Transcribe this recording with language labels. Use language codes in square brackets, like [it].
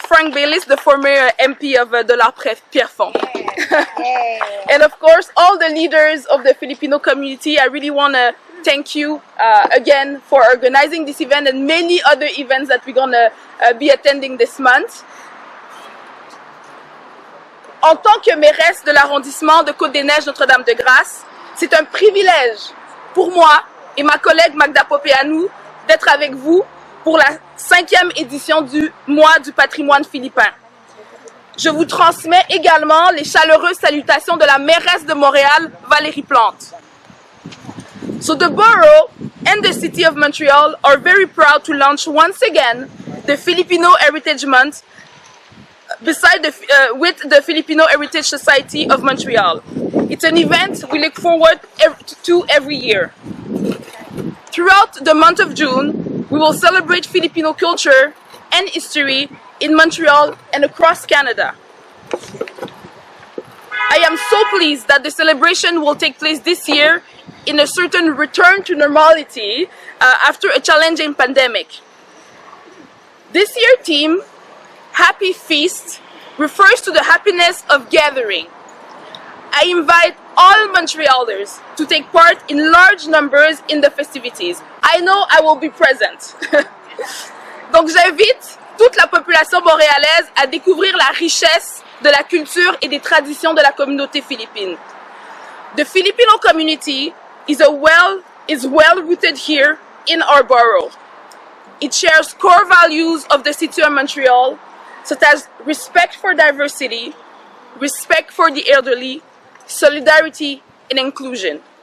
[en] Frank Baylis, the former MP of Dollar Pierrefonds. And of course, all the leaders of the Filipino community, I really want to thank you again for organizing this event and many other events that we're going to be attending this month. [fr] En tant que mairesse de l'arrondissement de Cote-des-Neiges Notre-Dame-de-Grâce, c'est un privilège pour moi et ma collègue Magda Popeanu d'être avec vous pour la 5e édition du mois du patrimoine philippin. Je vous transmets également les chaleureuses salutations de la mairesse de Montréal, Valérie Plante. [en] So the borough and the city of Montreal are very proud to launch once again the Filipino Heritage Month with the Filipino Heritage Society of Montreal. It's an event we look forward to every year. Throughout the month of June, we will celebrate Filipino culture and history in Montreal and across Canada. I am so pleased that the celebration will take place this year in a certain return to normality after a challenging pandemic. This year's theme, Happy Feast, refers to the happiness of gathering. I invite all Montrealers to take part in large numbers in the festivities. I know I will be present. [fr] Donc j'invite toute la population montréalaise à découvrir la richesse de la culture et des traditions de la communauté philippine. [en] The Filipino community is well rooted here in our borough. It shares core values of the city of Montreal, such as respect for diversity, respect for the elderly, solidarity, and inclusion.